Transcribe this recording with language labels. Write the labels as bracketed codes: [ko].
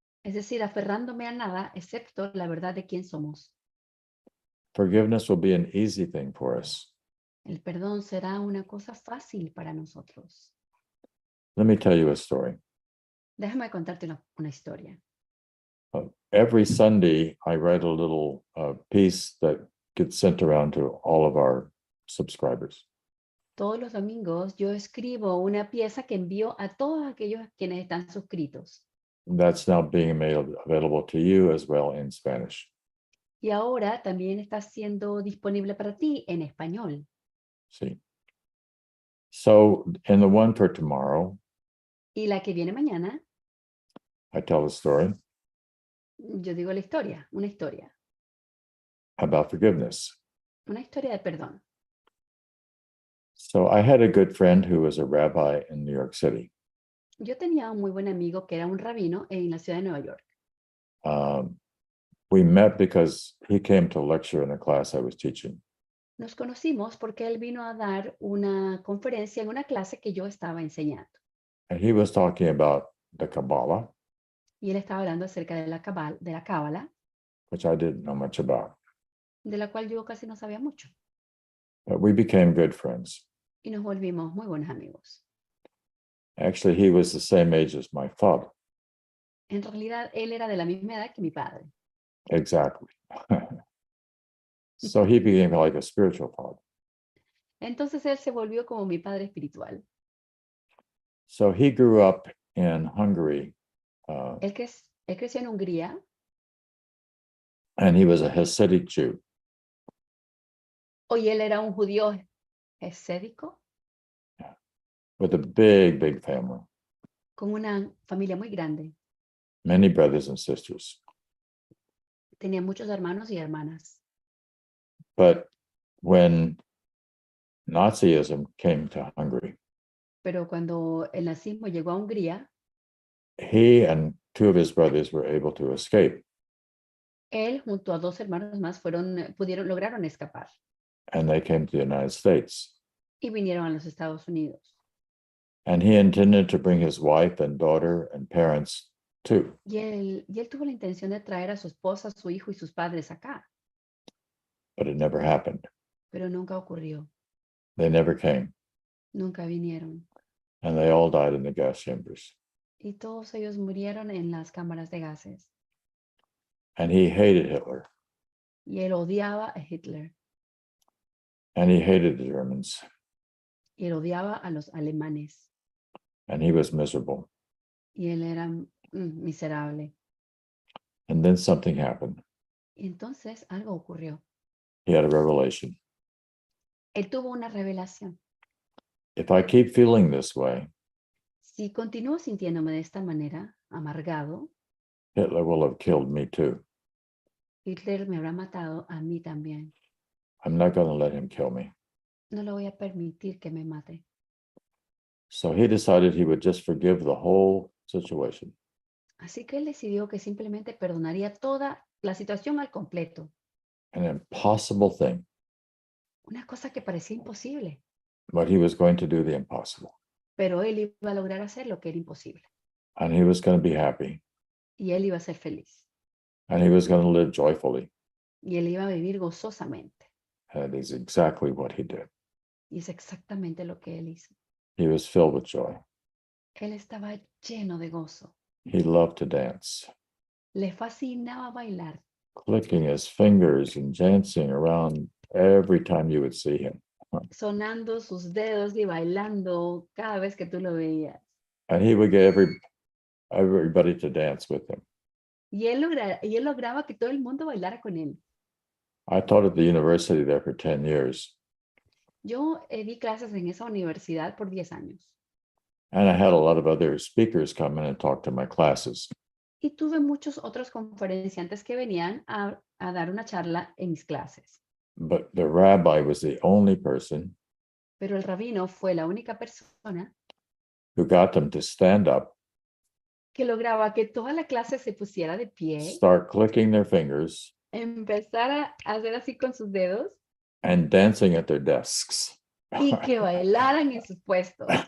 [es] Es decir, aferrándome a nada, excepto la verdad de quién somos. [en] Forgiveness will be an easy thing for us. [es] El perdón será una cosa fácil para nosotros. [en] Let me tell you a story. [es] Déjame contarte una historia. [en] Every Sunday, I write a little piece that gets sent around to all of our subscribers. [es] Todos los domingos yo escribo una pieza que envío a todos aquellos quienes están suscritos. [en] That's now being made available to you as well in Spanish. [es] Y ahora también está siendo disponible para ti en español. [en] See. So in the one for tomorrow, [es] Y la que viene mañana, [en] I tell a story [es] yo digo la historia, una historia [en] about forgiveness. [es] de perdón. [en] So I had a good friend who was a rabbi in New York City. [es] Yo tenía un muy buen amigo que era un rabino en la ciudad de Nueva York. [en] We met because he came to lecture in a class I was teaching. [es] Nos conocimos porque él vino a dar una conferencia en una clase que yo estaba enseñando. [en] And he was talking about the Kabbalah, [es] Y él estaba hablando acerca de la Cábala, [en] which I didn't know much about. [es] de la cual yo casi no sabía mucho. [en] But we became good friends. [es] Y nos volvimos muy buenos amigos. [en] Actually, he was the same age as my father. [es] En realidad, él era de la misma edad que mi padre. [en] Exactly. So he became like a spiritual father. [es] Entonces él se volvió como mi padre espiritual. [en] So he grew up in Hungary, [es] Él creció en Hungría [en] and he was a Hasidic Jew. [es] y él era un judío esédico [en] With a big, big family, [es] con una familia muy grande. [en] many brothers and sisters. [es] Tenía muchos hermanos y hermanas. [en] But when Nazism came to Hungary, [es] Pero cuando el nazismo llegó a Hungría, [en] he and two of his brothers were able to escape, [es] él junto a dos hermanos más lograron escapar [en] and they came to the United States. [es] y vinieron a los Estados Unidos. [en] And he intended to bring his wife and daughter and parents too. [es] Y él tuvo la intención de traer a su esposa, su hijo y sus padres acá, [en] But it never happened. [es] pero nunca ocurrió. [en] They never came. [es] Nunca vinieron. [en] And they all died in the gas chambers. [es] Y todos ellos murieron en las cámaras de gases. [en] And he hated Hitler. [es] Y él odiaba a Hitler. [en] and he hated the Germans, [es] Y él odiaba a los alemanes. [en] and he was miserable. [es] Y él era miserable. [en] And then something happened. [es] Y entonces algo ocurrió. [en] He had a revelation. [es] Él tuvo una revelación. [en] If I keep feeling this way, [es] Si continúo sintiéndome de esta manera, amargado, [en] Hitler will have killed me too. [es] Hitler me habrá matado a mí también. [en] I'm not going to let him kill me. [es] No le voy a permitir que me mate. [en] So he decided he would just forgive the whole situation. [es] Así que él decidió que simplemente perdonaría toda la situación al completo. [en] An impossible thing, [es] Una cosa que parecía imposible, [en] but he was going to do the impossible. [es] pero él iba a lograr hacer lo que era imposible. [en] And he was going to be happy. [es] Y él iba a ser feliz. [en] And he was going to live joyfully. [es] Y él iba a vivir gozosamente. [en] And that is exactly what he did. [es] Y es exactamente lo que él hizo. [en] He was filled with joy. [es] Él estaba lleno de gozo. [en] He loved to dance, [es] Le fascinaba bailar, [en] clicking his fingers and dancing around every time you would see him. [es] sonando sus dedos y bailando cada vez que tú lo veías. [en] And he would get everybody to dance with him. [es] Y él lograba que todo el mundo bailara con él. [en] I taught at the university there for 10 years. [es] Yo di clases en esa universidad por 10 años. [en] And I had a lot of other speakers come in and talk to my classes. [es] Y tuve muchos otros conferenciantes que venían a dar una charla en mis clases. [en] But the rabbi was the only person [es] Pero el rabino fue la única persona [en] who got them to stand up, [es] que lograba que toda la clase se pusiera de pie, [en] start clicking their fingers, [es] empezara a hacer así con sus dedos [en] and dancing at their desks. [es] y que bailaran en sus puestos.